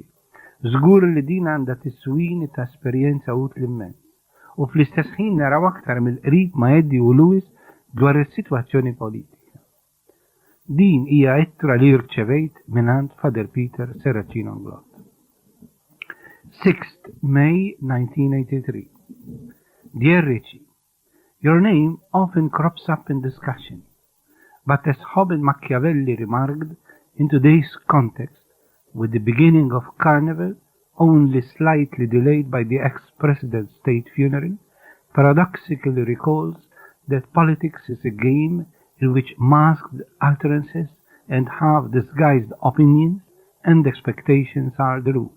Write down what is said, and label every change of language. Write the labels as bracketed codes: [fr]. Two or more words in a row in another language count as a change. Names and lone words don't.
[mt] Żgur li din għandha tiswini ta' esperjenza utli immens. U fl-istess ħin naraw aktar mill-qrib ma' Eddie u Lewis dwar is-sitwazzjoni politika. Din hija ittra li rċevejt mingħand Father Peter Serracino Nglot. [en] 6th May 1983. Dear Richie, your name often crops up in discussion, but as Hobbes Machiavelli remarked, in today's context, with the beginning of Carnival, only slightly delayed by the ex-president's state funeral, paradoxically recalls that politics is a game in which masked utterances and half-disguised opinions and expectations are the rule.